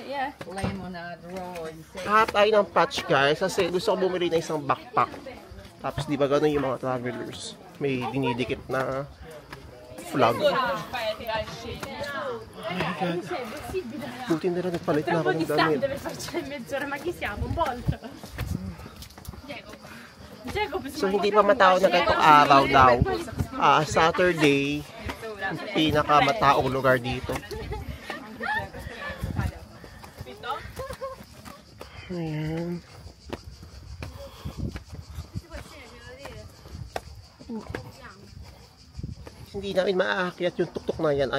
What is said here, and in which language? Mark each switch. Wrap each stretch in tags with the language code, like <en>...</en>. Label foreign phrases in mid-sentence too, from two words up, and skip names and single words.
<tl>Lahat tayo ng patch guys. Kasi gusto ko bumili ng isang backpack. Tapos di ba gano'n yung mga travelers? May dinidikit na flag.</tl> <en>Oh my God.</en> <tl>Buti na rin nagpalit na ako ng damit.</tl> <it>Deve farci mezz'ora, ma chi siamo? Un volto?</it> <tl>So hindi pa matao na itong araw daw. Saturday, pinakamataong lugar dito. Ayan. Hindi namin maaakyat yung tuktok na yan.</tl>